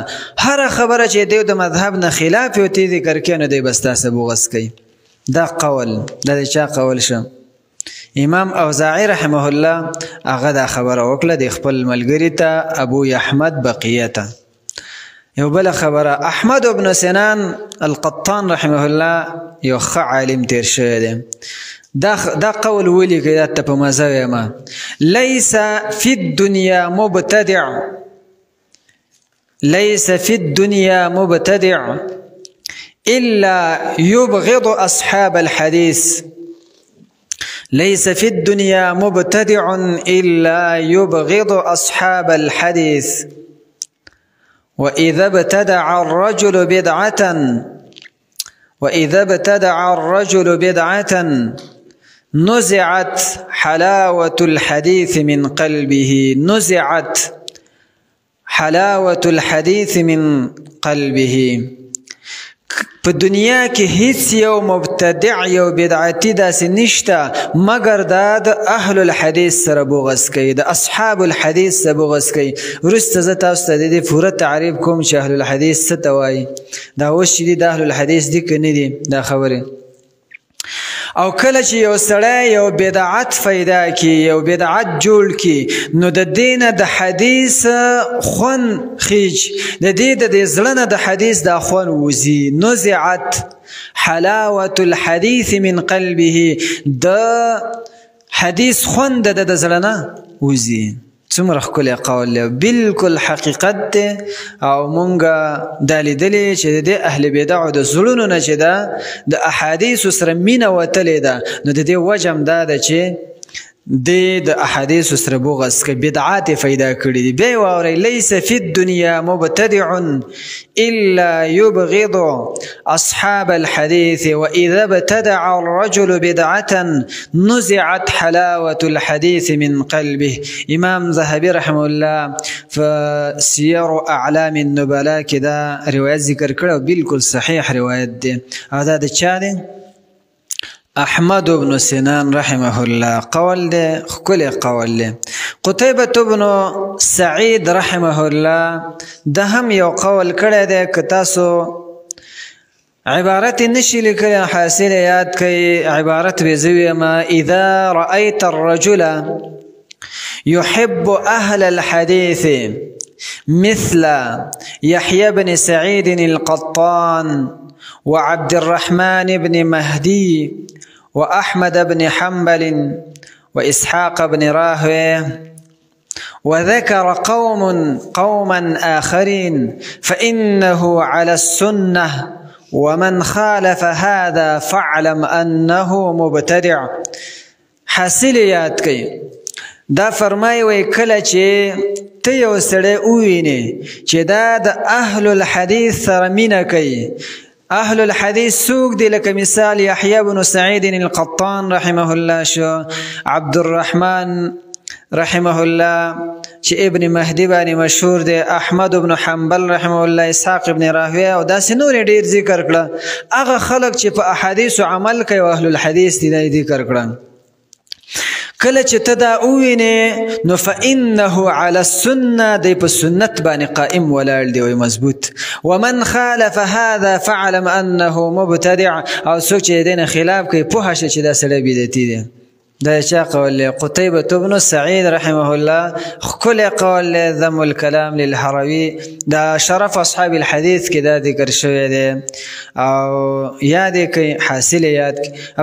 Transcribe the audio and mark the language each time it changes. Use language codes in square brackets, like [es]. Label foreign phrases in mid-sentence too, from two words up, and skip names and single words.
[ps] هره خبره چې د د مذهب نه خلاف یو تی ذکر کوي نو دی به ستا سره بغض کوي. دا قول دا د چا قول شه امام اوزاعی [ar] رحمه الله [ps] هغه دا خبره وکړه د خپل ملګری ته ابو احمد بقیه ته. یو بل خبره، احمد بن سنان القطان [ar] رحمه الله [ps] یو ښه عالم تیر شوی دی. دا قول ولیکئ، دا ته په مزه ویمه: [ar] لیس فی الدنیا مبتدع، ليس في الدنيا مبتدع إلا يبغض أصحاب الحديث، ليس في الدنيا مبتدع إلا يبغض أصحاب الحديث، وإذا ابتدع الرجل بدعة نزعت حلاوة الحديث من قلبه، نزعت حلاوة الحديث من قلبه. [ps] په دنیا کې هیڅ یو مبتدع یو بدعتي داسې نشته مګر دا د اهل الحدیث سره بغض کوي، د اصحاب الحدیث سره بغض کوي. وروسته زه تاسو ته د دې پوره تعریف کوم چې اهل الحدیث څه ته وایي. دا اوس چې دي د اهل الحدیث دي که نه دي دا خبرې. او کله چې یو سړی یو بدعت پیدا کی، یو بدعت جوړ کی، نو د دې نه د حدیث خوند خیج، د دې د زړه نه د حدیث دا خوند وځي. [ar] نزعت حلاوة الحدیث من قلبه، [ps] د حدیث خوند د زړه نه وځي. څومره ښکلی قول دی، بلکل حقیقت دی. او مونږ دا لیدلې چې د دې اهل بدعو د زړونو نه چې ده د احادیثو سره مینه وتلې ده، نو د دې وجه هم دا ده چې د احادیثو سره بغض کوي، بدعات پیدا کړي دي. بیا یې واورئ: [ar] لیس فی الدنیا مبتدع الا یبغض اصحاب الحدیث واذا ابتدع الرجل بدعة نزعت حلاوة الحديث من قلبه. [ps] امام ذهبی [ar] رحمه الله [ps] په سیر اعلام النبلاء کې دا روایت ذکر کړی او بالکل صحیح روایت دی. او دا د چا دی؟ احمد بن سنان [ar] رحمه الله. [ps] قول دی ښکلی قول دی. قتیبة بن سعید [ar] رحمه الله [ps] ده هم یو قول کړی دی، که تاسو عبارت نشي لیکلی حاصل یاد کړئ، عبارت به زه ویمه: [ar] اذا رأيت الرجل يحب اهل الحديث مثل يحيى بن سعيد القطان وعبد الرحمن بن مهدي وأحمد بن حنبل وإسحاق بن راهويه، وذكر قوما آخرين فإنه على السنة، ومن خالف هذا فاعلم أنه مبتدع. [ps] حاصل یاد کړئ، دا فرمایي وایي کله چې ته یو سړی ووینې چې دا د اهل الحدیث سره مینه کوي. اهل الحديث څوک دي؟ لکه مثال يحيى بن سعيد القطان [ar] رحمه الله [ps] شو، عبد الرحمن [ar] رحمه الله [ps] چې ابن مهدي باندې مشهور دی، احمد بن حنبل [ar] رحمه الله، [ps] اسحاق ابن راهويه، او داسې نور ډیر ذکر کړه. هغه خلک چې په احادیثو عمل کوي اهل الحديث دي دا ذکر کړه. کله چې ته دا ووینې نو [ar] فإنه على السنة، [ps] دی په سنت باندې قائم ولاړ دی وی مضبوط. [ar] ومن خالف هذا فاعلم انه مبتدع، [ps] او څوک چې دې نه خلاف کوي پوهه شه چې دا سړی بدعتي دی. دا چا قول دی؟ قتیبة بن سعید [ar] رحمه الله. [ps] ښکلی قول دی، ذم الکلام للهروي، دا شرف اصحاب الحديث کې دا ذکر شوی دی. او یاد یې کړئ، حاصل یاد کړئ.